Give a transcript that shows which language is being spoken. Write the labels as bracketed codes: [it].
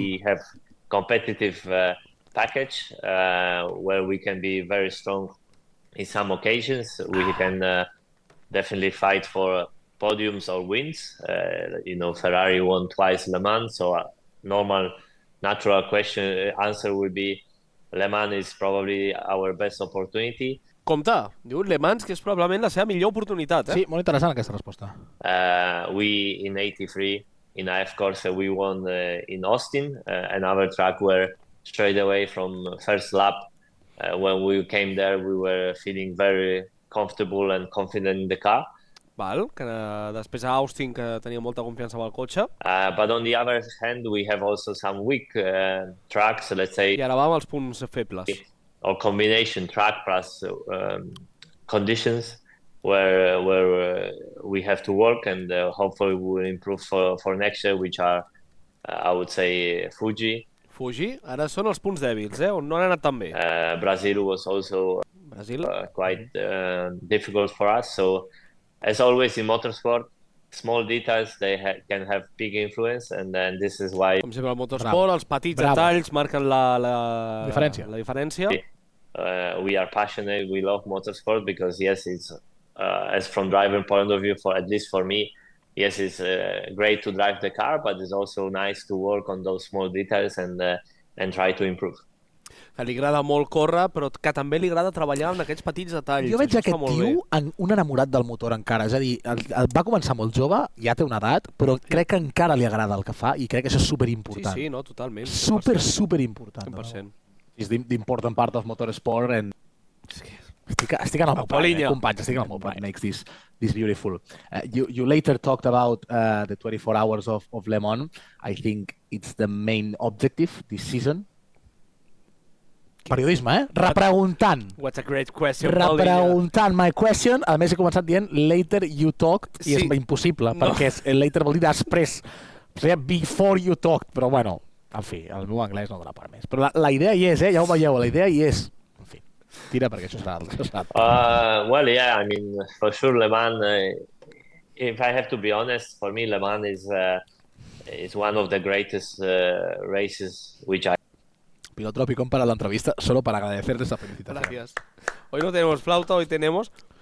[en] We have competitive package where we can be very strong in some occasions. We can definitely fight for podiums or wins. Ferrari won twice Le Mans, so a normal, natural answer would be Le Mans is probably our best opportunity. [ca] Compte, diu Le Mans que és probablement la seva millor oportunitat, Sí, molt interessant aquesta resposta. [en] We, in 83, in AF Corse, we won in Austin, another track where straight away from first lap, when we came there, we were feeling very comfortable and confident in the car. [ca] Val, que després a Austin que tenia molta confiança amb el cotxe. [en] But on the other hand, we have also some weak tracks, let's say. [ca] I ara vam als punts febles. [en] Or combination track plus conditions where we have to work and hopefully we will improve for next year, which are, I would say, Fuji. Fuji? [ca] Ara són els punts dèbils, on no han anat tan bé. [en] Brazil was also quite difficult for us, so as always in motorsport, small details can have big influence, and then this is why. [ca] Com sempre al motorsport, els petits detalls marquen la diferència. [en] We are passionate. We love motorsport because yes, it's as from driver point of view, at least for me, yes, it's great to drive the car, but it's also nice to work on those small details and try to improve. [ca] Que li agrada molt córrer, però que també li agrada treballar en aquests petits detalls. Jo veig aquest tio un enamorat del motor encara. És a dir, va començar molt jove, ja té una edat, però crec que encara li agrada el que fa i crec que això és superimportant. Sí, no, totalment. Superimportant. 100%. És d'important [en] part of motorsport and... [ca] Estic en el meu plan, companys, estic en el meu plan. [en] Makes this beautiful. You later talked about the 24 hours of Le Mans. I think it's the main objective this season. [ca] Periodisme, Repreguntant. [en] What's a great question. [ca] Repreguntant [en] my question. [ca] A més, he començat dient [en] later you talked, [ca] i és impossible, perquè later vol dir després. Seria [en] before you talked, [ca] però bueno, en fi, el meu anglès no dona per més. Però la idea hi és, ja ho veieu, la idea hi és. En fi, tira perquè això serà... [en] Well, yeah, I mean, for sure, Le Mans, if I have to be honest, for me, Le Mans is one of the greatest races which I... [es] Piloto Tropicón para la entrevista, solo para agradecerles esta felicitación. Gracias. Hoy no tenemos flauta, hoy tenemos...